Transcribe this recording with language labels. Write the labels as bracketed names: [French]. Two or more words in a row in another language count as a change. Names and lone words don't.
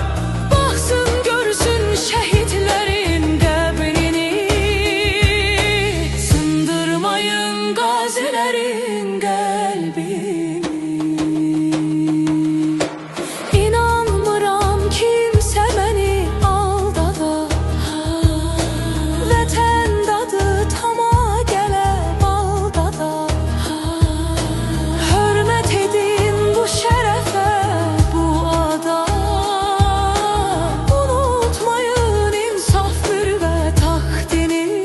[Turkish] baksın görsün şehitlerin kabrini. Sındırmayın gazilerin kalbini. [Azerbaijani] İnanmıram kimse beni aldada. Vətən dadı tama gələ baldada. Hörmət edin bu şərəfə, bu ada. Unutmayın insaf mürvət taxtini.